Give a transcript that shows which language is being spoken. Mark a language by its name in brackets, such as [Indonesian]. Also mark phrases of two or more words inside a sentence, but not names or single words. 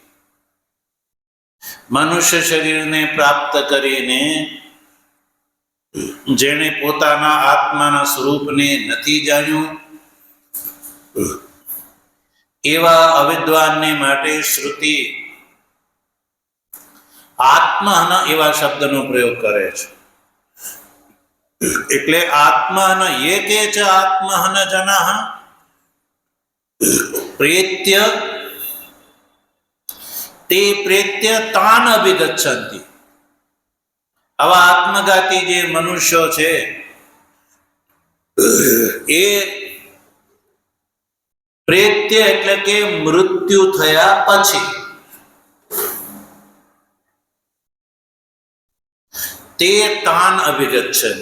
[Gujarati] મનુષ્ય શરીરને પ્રાપ્ત કરીને જેણે પોતાના આત્માના સ્વરૂપને નથી જાણ્યું એવા અવિદ્વાનને માટે શ્રુતિ આત્મહન એવા શબ્દનો પ્રયોગ કરે છે. [Sanskrit] એટલે આત્મહન ये के च आत्महन जनाः प्रेत्य ते प्रेत्य तान अभिगच्छन्ति. [Gujarati] આવા આત્મઘાતી જે મનુષ્યો છે એ પ્રેત્ય એટલે કે મૃત્યુ થયા પછી તે [Sanskrit] તાન અભિગચ્છન્તિ.